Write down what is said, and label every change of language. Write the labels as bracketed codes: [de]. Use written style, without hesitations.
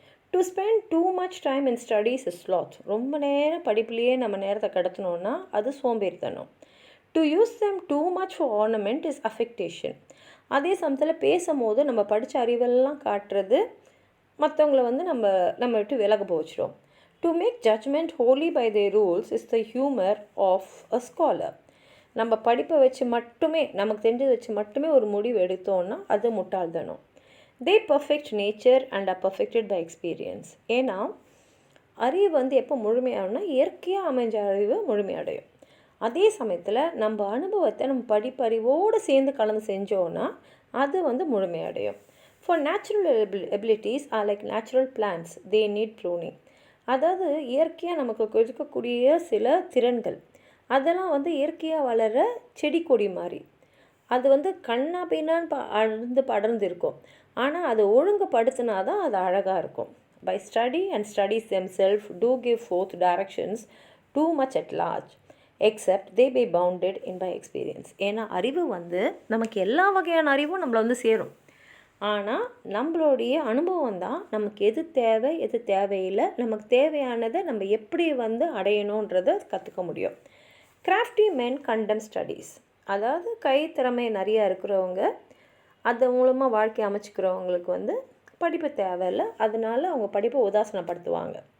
[en] To spend too much time in studies is sloth. [ta] ரொம்ப நேரம் படிப்புலேயே நம்ம நேரத்தை கடத்தணுன்னா அது சோம்பேறித்தனம். [en] To use them too much for ornament is affectation. [ta] அதே சமயத்தில் பேசும்போது நம்ம படித்த அறிவெல்லாம் காட்டுறது மற்றவங்கள வந்து நம்ம விட்டு விலக போச்சிடும். [en] To make judgment wholly by their rules is the humor of a scholar. [ta] நம்ம படிப்பை வச்சு மட்டுமே, நமக்கு தெரிஞ்சதை வச்சு மட்டுமே ஒரு முடிவு எடுத்தோன்னா அது முட்டாள்தனம். [en] They perfect nature and are perfected by experience. [ta] ஏன்னா அறிவு வந்து எப்போ முழுமையாகும்னா இயற்கையாக அமைஞ்ச அறிவு முழுமையடையும். அதே சமயத்தில் நம்ம அனுபவத்தை நம்ம படிப்பறிவோடு சேர்ந்து கலந்து செஞ்சோன்னா அது வந்து முழுமையடையும். [en] For natural abilities are like natural plants, they need pruning. [ta] அதாவது இயற்கையாக நமக்கு இருக்கக்கூடிய சில திறன்கள் அதெல்லாம் வந்து இயற்கையாக வளர செடி கொடி மாதிரி. அது வந்து கண்ணா பின்னான்னு படர்ந்து இருக்கும். ஆனால் அதை ஒழுங்குபடுத்தினா தான் அது அழகாக இருக்கும். [en] By study and studies themselves do give forth directions too much at large, except they be bounded in by experience. [ta] ஏன்னா அறிவு வந்து நமக்கு எல்லா வகையான அறிவும் நம்மளை வந்து சேரும். ஆனால் நம்மளுடைய அனுபவம் தான் நமக்கு எது தேவை எது தேவையில்லை, நமக்கு தேவையானதை நம்ம எப்படி வந்து அடையணுன்றதை கற்றுக்க முடியும். [en] crafty men contemn studies, [ta] அதாவது கைத்திறமை நிறையா இருக்கிறவங்க அது மூலமாக வாழ்க்கை அமைச்சிக்கிறவங்களுக்கு வந்து படிப்பு தேவையில்லை, அதனால அவங்க படிப்பை உதாசனப்படுத்துவாங்க.